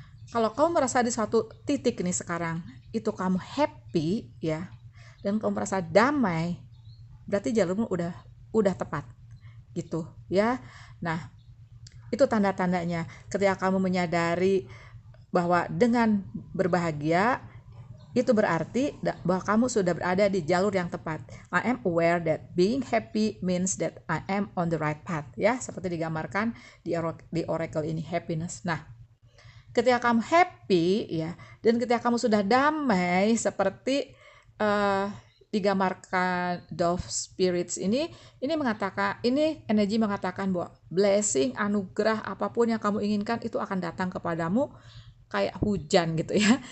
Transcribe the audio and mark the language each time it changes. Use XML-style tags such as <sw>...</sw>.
<id>Kalau kamu merasa di suatu titik nih sekarang itu kamu happy ya, dan kamu merasa damai, berarti jalurmu udah tepat gitu ya. Nah, itu tanda-tandanya ketika kamu menyadari bahwa dengan berbahagia itu berarti bahwa kamu sudah berada di jalur yang tepat.</id> <en>I am aware that being happy means that I am on the right path</en> <id>ya, seperti digambarkan di oracle ini, happiness. Nah, ketika kamu happy ya, dan ketika kamu sudah damai seperti digambarkan Dove Spirits ini mengatakan, ini energi mengatakan bahwa blessing, anugerah apapun yang kamu inginkan itu akan datang kepadamu kayak hujan gitu ya.</id>